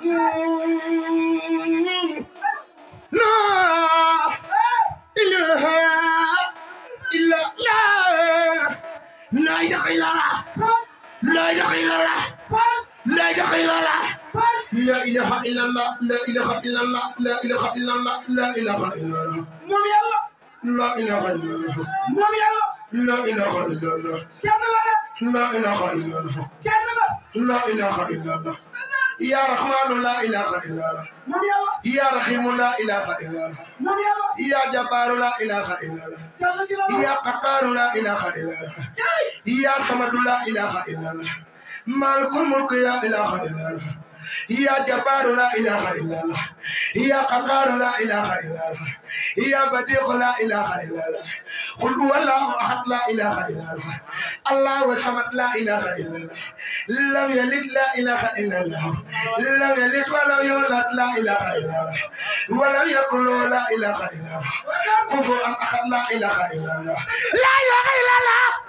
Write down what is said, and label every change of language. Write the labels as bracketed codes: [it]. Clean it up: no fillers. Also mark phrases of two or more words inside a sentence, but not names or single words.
[ar] لا إله إلا الله لا إله إلا الله لا إله إلا الله لا إله إلا الله لا إله إلا الله لا إله إلا الله لا إله إلا الله لا إله إلا الله [wo] moom yàlla [ar] لا إله إلا الله [wo] moom yàlla [ar] لا إله إلا الله [wo] kenn la [ar] لا إله إلا الله [wo] kenn la [ar] لا إله إلا الله يا رحمن لا إله إلا الله [wo] moom yàlla [ar] يا رحيم لا إله إلا الله [wo] moom yàlla [ar] يا جبار لا إله إلا الله [wo] kenn gi la [ar] يا قهار لا إله إلا الله يا صمد لا إله إلا الله مالك الملك لا إله إلا الله يا جبار لا إله إلا الله يا قهار لا إله إلا الله يا بديع لا إله إلا الله قل هو الله أحد لا إله إلا الله الله وصمد لا إله إلا الله لم يلد لا إله إلا الله لم يلد ولم يولد لا إله إلا الله ولم يكن له لا إله إلا الله كفوا أحد لا إله إلا الله لا إله إلا الله